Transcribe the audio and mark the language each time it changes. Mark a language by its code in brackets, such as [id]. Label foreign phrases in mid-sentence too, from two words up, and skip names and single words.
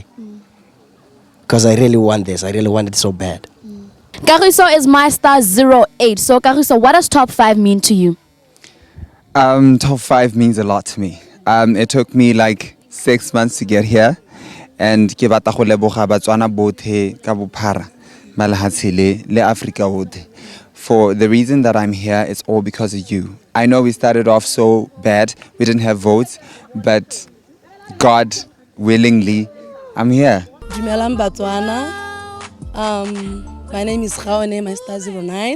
[en] Because I really want this. I really want it so bad. Kagiso is my star 08. So Kagiso, what does top 5 mean to you? Top 5 means a lot to me. It took me like 6 months to get here, and [tn] ke batla go leboga Batswana botlhe ka bophara malahatshe le Africa botlhe. [en] For the reason that I'm here, it's all because of you. I know we started off so bad, we didn't have votes, but God willingly, I'm here. [tn] Dumelang Batswana. [en] My name is Gaone, my star 09.